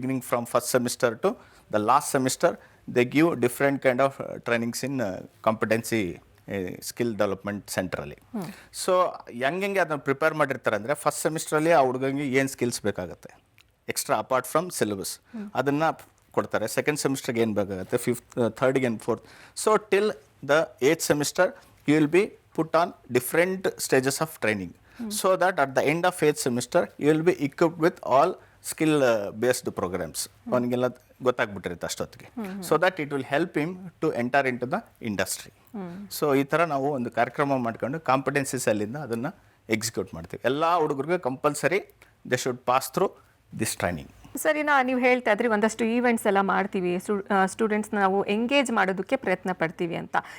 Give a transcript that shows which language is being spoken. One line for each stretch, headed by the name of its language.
English: From first semester to the last semester they give different kind of trainings in competency skill development ಸೆಂಟ್ರಲ್ಲಿ.
Kannada: So ಹೆಂಗೆ ಅದನ್ನು prepare ಮಾಡಿರ್ತಾರೆ ಅಂದರೆ, first ಸೆಮಿಸ್ಟ್ರಲ್ಲಿ ಆ ಹುಡುಗಂಗೆ ಏನು ಸ್ಕಿಲ್ಸ್ ಬೇಕಾಗುತ್ತೆ
English: extra apart from syllabus
Kannada: ಅದನ್ನು ಕೊಡ್ತಾರೆ. ಸೆಕೆಂಡ್ ಸೆಮಿಸ್ಟರ್ಗೆ ಏನು ಬೇಕಾಗುತ್ತೆ, ಥರ್ಡ್ಗೆ ಏನು fourth.
English: So till the 8th semester you will be put on different stages of training, so that at the end of 8th semester you will be equipped with all skill based programs.
Kannada: ಅವನಿಗೆಲ್ಲ ಗೊತ್ತಾಗ್ಬಿಟ್ಟಿರುತ್ತೆ ಅಷ್ಟೊತ್ತಿಗೆ.
English: So that it will help him to enter into the industry.
Kannada: So ಈ ಥರ ನಾವು ಒಂದು ಕಾರ್ಯಕ್ರಮ ಮಾಡ್ಕೊಂಡು competency ಸೆಲ್ಲಿಂದ ಅದನ್ನು execute ಮಾಡ್ತೀವಿ. ಎಲ್ಲ ಹುಡುಗರಿಗೆ
English: Compulsory they should pass through this training.
Kannada: ಸರಿನಾ, ನೀವು ಹೇಳ್ತಾ ಇದ್ರಿ ಒಂದಷ್ಟು ಈವೆಂಟ್ಸ್ ಎಲ್ಲ ಮಾಡ್ತೀವಿ, ಸ್ಟೂಡೆಂಟ್ಸ್ ನಾವು ಎಂಗೇಜ್ ಮಾಡೋದಕ್ಕೆ ಪ್ರಯತ್ನ ಪಡ್ತೀವಿ ಅಂತ.